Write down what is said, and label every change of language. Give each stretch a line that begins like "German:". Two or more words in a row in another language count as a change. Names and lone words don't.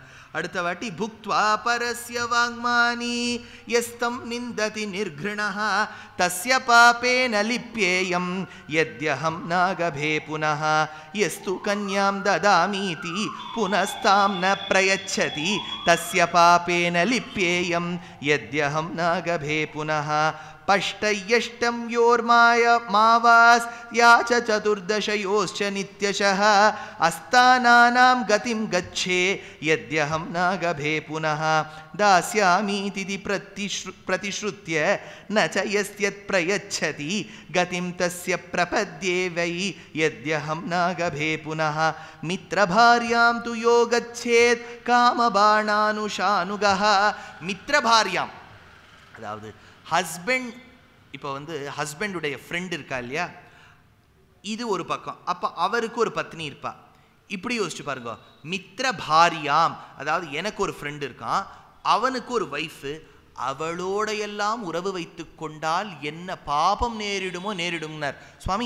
Tamil: அடுத்த வாட்டி
Sanskrit: भुक्त्वा परस्य वाङ्मानि यस्तं निन्दति निर्घृणः तस्य पापेन लिप्येयं यद्यहं नागभे पुनः यस्तु कन्यां ददामीति पुनस्तां न प्रयच्छति तस्य पापेन लिप्येयं यद्यहं नागभे पुनः पष्टयष्टं योर्माय मावास याच चतुर्दशयोश्च नित्यशः अस्तानानां गतिं गच्छे यद्यहं नागभे पुनः दास्यामीति प्रतिश्रुत्य न च यस्यत् प्रयच्छति गतिं तस्य प्रपद्ये वै यद्यहं नागभे पुनः मित्रभार्यां तु यो गच्छेत् कामबाणानुशानुगः मित्रभार्यां
Tamil: அதாவது ஹஸ்பண்ட் இப்போ வந்து ஹஸ்பண்டுடைய ஃப்ரெண்ட் இருக்கா இல்லையா, இது ஒரு பக்கம். அப்போ அவருக்கு ஒரு பத்னி இருப்பா. இப்படி யோசிச்சு பாருங்க,
Sanskrit: मित्र भार्याम्
Tamil: அதாவது எனக்கு ஒரு ஃப்ரெண்டு இருக்கான், அவனுக்கு ஒரு ஒய்ஃபு, அவளோடையெல்லாம் உறவு வைத்து கொண்டால் என்ன பாபம் நேரிடுமோ நேரிடும்னார் சுவாமி.